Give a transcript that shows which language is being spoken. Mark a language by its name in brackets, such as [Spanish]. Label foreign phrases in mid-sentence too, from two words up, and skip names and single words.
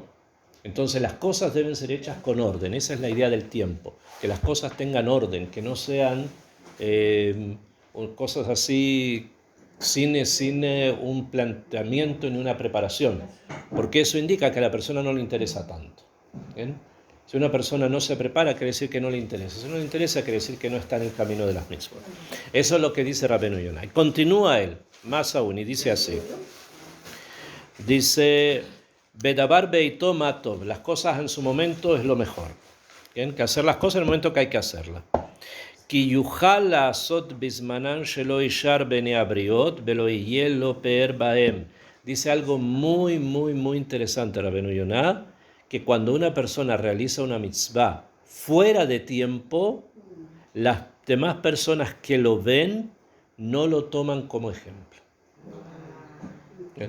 [Spanish] Entonces las cosas deben ser hechas con orden. Esa es la idea del tiempo, que las cosas tengan orden, que no sean cosas así sin un planteamiento ni una preparación, porque eso indica que a la persona no le interesa tanto. ¿Bien? Si una persona no se prepara, quiere decir que no le interesa. Si no le interesa, quiere decir que no está en el camino de las mitzvot. Eso es lo que dice Rabbeinu Yonah. Y continúa él, más aún, y dice así. Dice, [Hebrew] דבר בעתו מה טוב, [Spanish] las cosas en su momento es lo mejor. ¿Bien? Que hacer las cosas en el momento que hay que hacerlas. [Hebrew] כי יוכל לעשות בזמנן שלא יישר בעיני הבריות ולא יהיה לו פאר בהם. [Spanish] Dice algo muy, muy, muy interesante Rabbeinu Yonah, que cuando una persona realiza una mitzvah fuera de tiempo, las demás personas que lo ven no lo toman como ejemplo. ¿Bien?